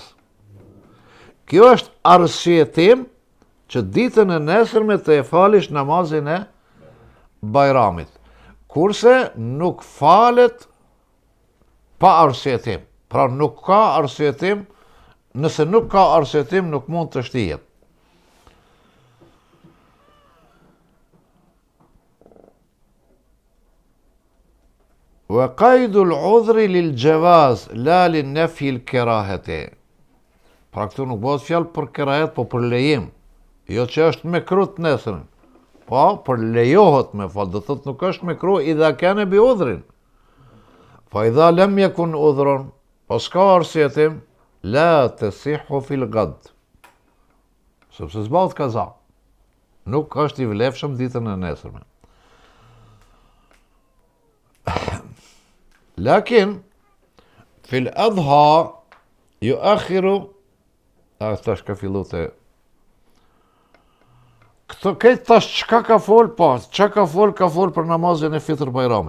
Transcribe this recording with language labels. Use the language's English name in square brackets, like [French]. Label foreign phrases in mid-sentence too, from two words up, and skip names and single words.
[Albanian] Kjo është arsyetim që ditën e nesërme të e falish namazin e Bajramit. Kurse nuk falet pa arsyetim. Pra nuk ka arsyetim, nëse nuk ka arsyetim nuk mund të shtihet. [Arabic] وقيد العذر للجواز لا لنفي الكراهة. [Albanian] Pra këtu nuk bëhet fjalë për kerahet, po për lejim. Jo që është mekruh nesër. Po, për lejohet me fal, do thotë nuk është mekruh [Arabic] إذا كان بعذر. فإذا لم يكن عذر, [Albanian] po s'ka arsyetim, [Arabic] لا تصح في الغد. [Albanian] Sepse s'bëhet kaza. Nuk është i vlefshëm ditën e nesërme. [Arabic] لكن في الأضحى يؤخر, [Albanian] tash ka fillu të këto këtë tash çka ka fol, po, çka ka fol për namazin e fitr Bajramit.